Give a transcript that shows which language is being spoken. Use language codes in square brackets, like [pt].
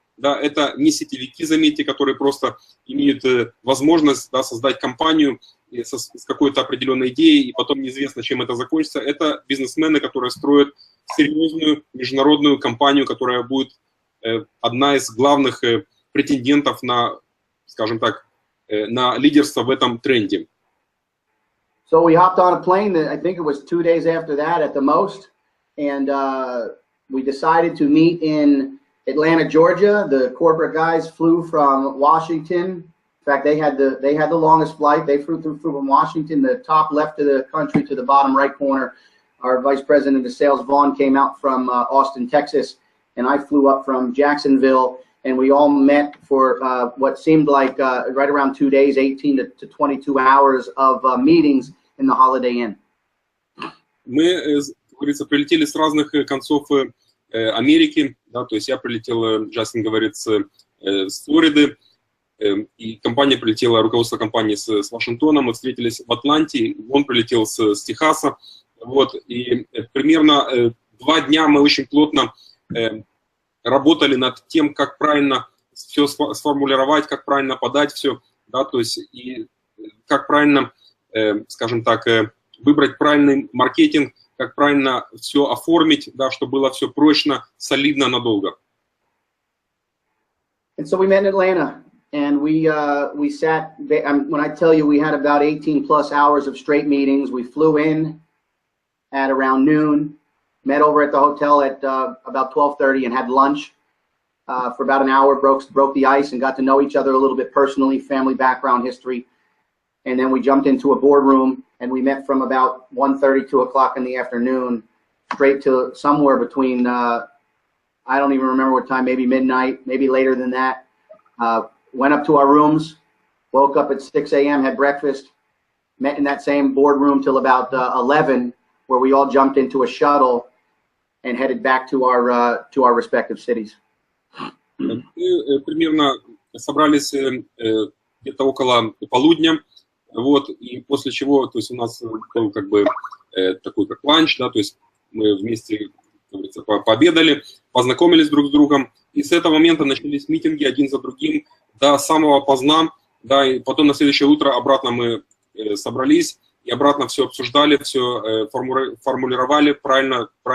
[ru] Да, это не сетевики, заметьте, которые просто имеют возможность, да, создать компанию с какой-то определенной идеей, и потом неизвестно, чем это закончится. Это бизнесмены, которые строят серьезную международную компанию, которая будет одна из главных претендентов на, скажем так, на лидерство в этом тренде. [en] So we hopped on a plane, I think it was 2 days after that at the most, and we decided to meet in Atlanta, Georgia. The corporate guys flew from Washington. In fact, they had the longest flight. They flew from Washington, the top left of the country, to the bottom right corner. Our vice president of sales, Vaughn, came out from Austin, Texas, and I flew up from Jacksonville. And we all met for what seemed like right around 2 days, 18 to 22 hours of meetings in the Holiday Inn. [ru] Мы, как говорится, прилетели с разных концов Америки, да, то есть я прилетел, Джастин говорит, с Флориды, и компания прилетела, руководство компании с Вашингтона, мы встретились в Атланте, он прилетел с Техаса, вот, и примерно 2 дня мы очень плотно работали над тем, как правильно все сформулировать, как правильно подать все, да, то есть и как правильно, скажем так, выбрать правильный маркетинг, как правильно все оформить, да, чтобы было все прочно, солидно, надолго. [en] And so we met in Atlanta, and we sat. When I tell you, we had about 18 plus hours of straight meetings. We flew in at around noon, met over at the hotel at about 12:30, and had lunch for about an hour. Broke the ice and got to know each other a little bit personally, family background, history, and then we jumped into a boardroom and we met from about 1:30, 2 o'clock in the afternoon, straight to somewhere between. I don't even remember what time, maybe midnight, maybe later than that. Went up to our rooms, woke up at 6 a.m., had breakfast, met in that same boardroom till about 11, where we all jumped into a shuttle and headed back to our respective cities. [ru] Мы примерно собрались где-то около полудня, вот, и после чего, то есть у нас был как бы такой как ланч, да, то есть мы вместе, пообедали, познакомились друг с другом, и с этого момента начались митинги один за другим до самого поздна, да, и потом на следующее утро обратно мы собрались и обратно все обсуждали, все формулировали, правильно